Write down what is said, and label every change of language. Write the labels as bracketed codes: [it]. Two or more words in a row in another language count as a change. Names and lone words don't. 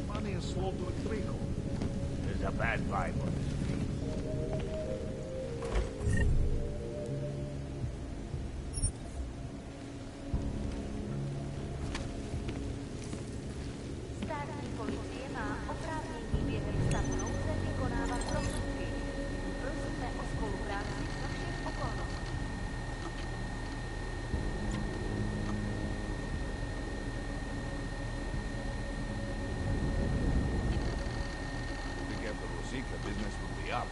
[en] Money is slow to trickle. There's a bad vibe on the street. [cs] Státní policie má oprávnění během stavu nouze vykonávat rozsudky. Prosíme o spolupráci za všech okolností. [en] To get the Rosika, business will be up.